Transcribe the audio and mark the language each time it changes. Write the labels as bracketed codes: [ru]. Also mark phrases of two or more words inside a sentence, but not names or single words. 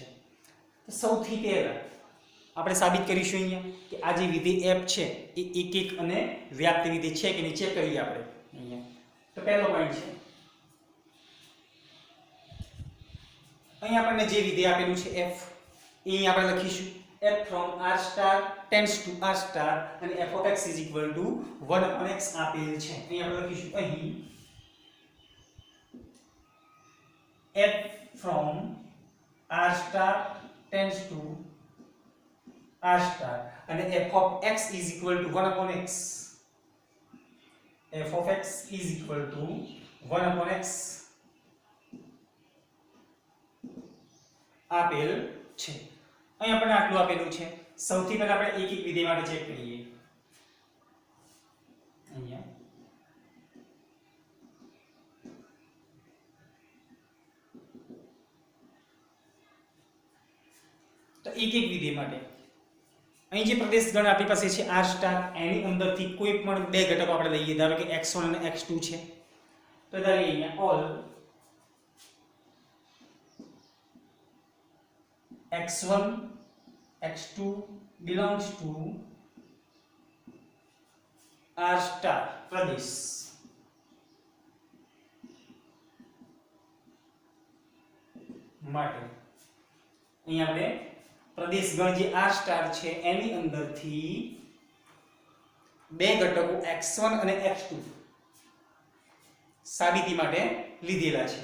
[gu] તો સૌથી પહેલા આપણે સાબિત કરીશું અહીંયા કે આ જે વિધેય f છે એ એક એક અને વ્યાપ્ત વિધેય છે કે નહીં ચેક કરીએ આપણે અહીંયા. તો પહેલો પોઈન્ટ છે અહીં આપણને જે વિધેય આપેલું છે f એ અહીં આપણે લખીશું [en] f from r star [gu] tends to r star અને [en] f of x is equal to 1/x [gu] આપેલ છે. અહીં આપણે લખીશું અહીં [en] f from r star [gu] tends to r star અને [en] f of x is equal to 1/x. f of x is equal to 1/x [gu] આપેલ છે. અહીં આપણને આટલું આપેલું છે. સૌથી પહેલા આપણે એક એક વિધેય માટે ચેક કરીએ. અહીંયા તો એક એક વિધેય માટે અહીં જે પ્રદેશ ગણ આપણી પાસે છે r સ્ટાર એની અંદરથી કોઈ પણ બે ઘટકો આપણે લઈએ. ધારો કે x1 અને x2 છે તો ધારીએ અહીંયા ઓલ [en] x1 x2 belongs to r star [gu] પ્રદેશ. માટે અહીં આપણે પ્રદેશ ગણ જે r સ્ટાર છે એની અંદરથી બે ઘટકો x1 અને x2 સાબિતી માટે લીધેલા છે.